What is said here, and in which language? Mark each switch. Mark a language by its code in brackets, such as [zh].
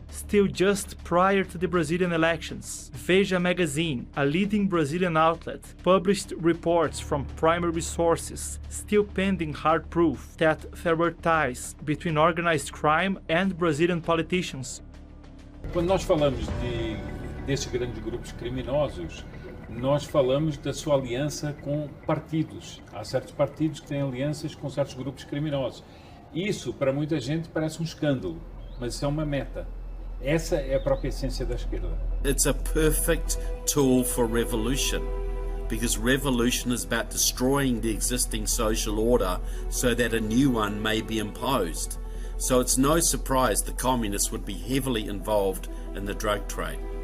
[en] Still just prior to the Brazilian elections, Veja magazine, a leading Brazilian outlet, published reports from primary sources, still pending hard proof, that there were ties between organized crime and Brazilian politicians. [pt] Quando nós falamos de desses grandes grupos criminosos, nós falamos da sua aliança com partidos. Há certos partidos que têm alianças com certos grupos criminosos. Isso, para muita gente, parece um escândalo, mas isso é uma meta. Essa é a própria essência da esquerda. [en] It's a perfect tool for revolution, because revolution is about destroying the existing social order so that a new one may be imposed. So it's no surprise the communists would be heavily involved in the drug trade.